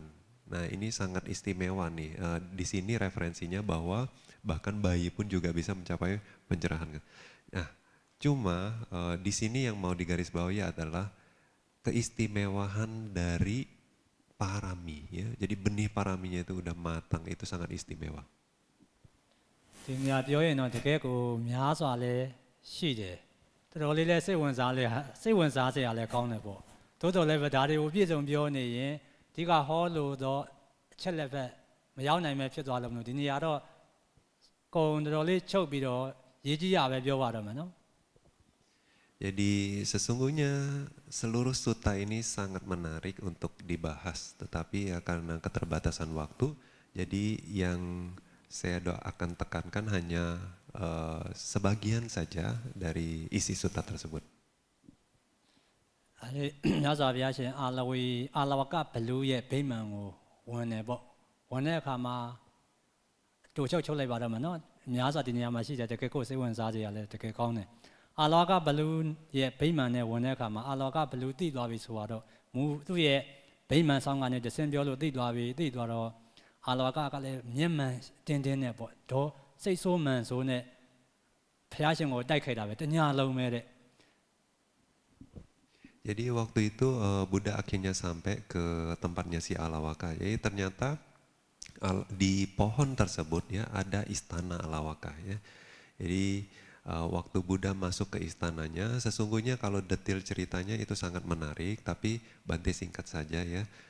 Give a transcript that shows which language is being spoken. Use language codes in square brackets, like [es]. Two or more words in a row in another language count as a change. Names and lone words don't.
[id] Nah ini sangat istimewa nih, di sini referensinya bahwa bahkan bayi pun juga bisa mencapai pencerahan. Nah cuma di sini yang mau digarisbawahi adalah keistimewaan dari parami ya, jadi benih paraminya itu udah matang, itu sangat istimewa. [my] ဒီနေရာပြောရင်တော့တကယ်ကိုများစွာလဲရှိတယ်တော်တော်လေးလဲစိတ်ဝင်စားစရာလဲကောင်းတယ်ပေါ့တိုးတော်လည်းပဲဒါတွေကိုပြည့်စုံပြောနေရင်ဒီကဟောလို့တော့အချက်လက်ပဲမရောက်နိုင်မဲ့ဖြစ်သွားလို့မလို့ဒီနေရာတော့ကုံတော်လေးချုပ်ပြီးတော့ရေးကြီးရပဲပြောပါတော့မယ်နော် [id] Jadi sesungguhnya seluruh sutta ini sangat menarik untuk dibahas, tetapi ya karena keterbatasan waktu, jadi yang saya akan tekankan hanya sebagian saja dari isi sutta tersebut. [my] ညဇာဘုရားရှင်အာလဝကဘလူးရဲ့ဗိမာန်ကိုဝင်တယ်ပေါ့ဝင်တဲ့အခါမှာတူချုပ်လိုက်ပါတော့မယ်နော်များစွာဒီနေရာမှာရှိတယ်တကယ်ကိုစိတ်ဝင်စားကြရလဲတကယ်ကောင်းတယ်အာလဝကဘလူးရဲ့ဗိမာန်နဲ့ဝင်တဲ့အခါမှာအာလဝကဘလူးတိသွားပြီဆိုတော့သူ့ရဲ့ဗိမာန်ဆောင်ကနေတဆင်းပြောလို့တိသွားတော့အာလဝကလည်းမျက်မှန်တင်းနဲ့ပေါ့တော့စိတ်ဆိုးမှန်ဆိုးနဲ့ဘုရားရှင်ကိုတိုက်ခိုက်တာပဲတညာလုံးပဲတဲ့ [id] Jadi waktu itu Buddha akhirnya sampai ke tempatnya si Alawaka. Jadi ternyata di pohon tersebut ya ada istana Alawaka ya. Jadi waktu Buddha masuk ke istananya, sesungguhnya kalau detail ceritanya itu sangat menarik, tapi Bante singkat saja ya.